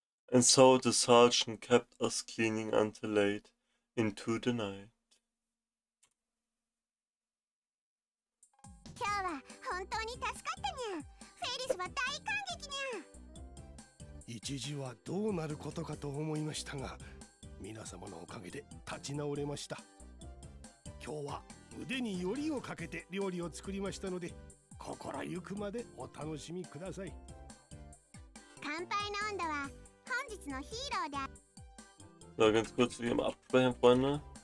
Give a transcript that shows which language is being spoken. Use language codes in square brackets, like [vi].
[en] And so the sergeant kept us cleaning until late into the night. [ja] 今日は本当に助かったにゃ。フェリスは大感激にゃ。一時はどうなることかと思いましたが、皆様のおかげで立ち直れました。今日は腕によりをかけて料理を作りましたので、心ゆくまでお楽しみください。乾杯の温度は本日のヒーローである。 [de] So, ganz kurz wie immer absprechen, Freunde.